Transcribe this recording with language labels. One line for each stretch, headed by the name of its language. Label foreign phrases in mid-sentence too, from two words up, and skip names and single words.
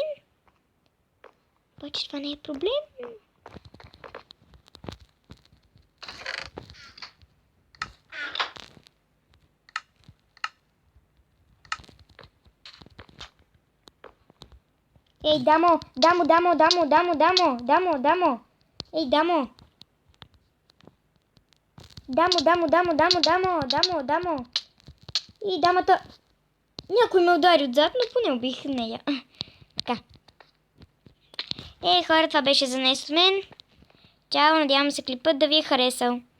Bulgarian: Обаче това не е проблем. Ей, дамо! Дамо! Ей, дамо! Дамо! И дамата... Някой ме удари отзад, но поне убих нея. Така. Ей, хора, това беше за днес от мен. Чао, надявам се клипът да ви е харесал.